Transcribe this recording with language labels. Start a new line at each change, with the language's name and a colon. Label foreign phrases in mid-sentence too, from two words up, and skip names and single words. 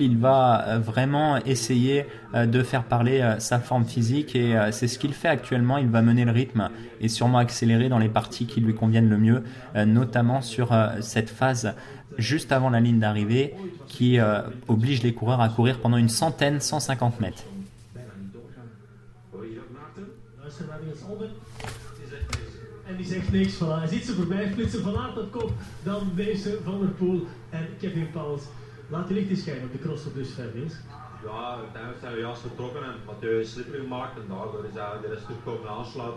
French: Il va vraiment essayer de faire parler sa forme physique et c'est ce qu'il fait actuellement. Il va mener le rythme et sûrement accélérer dans les parties qui lui conviennent le mieux, notamment sur cette phase juste avant la ligne d'arrivée qui oblige les coureurs à courir pendant une 150 mètres.
Dutch: En die zegt niks, voilà. Hij ziet ze voorbij flitsen, Van Aert op kop, dan deze Van Der Poel en Kevin Pauwels. Laat die licht eens schijnen op de crossop dus, Fabius. Ja, uiteindelijk zijn we juist vertrokken en Mathieu is slippery gemaakt en daardoor is eigenlijk de rest terug komen aansluiten.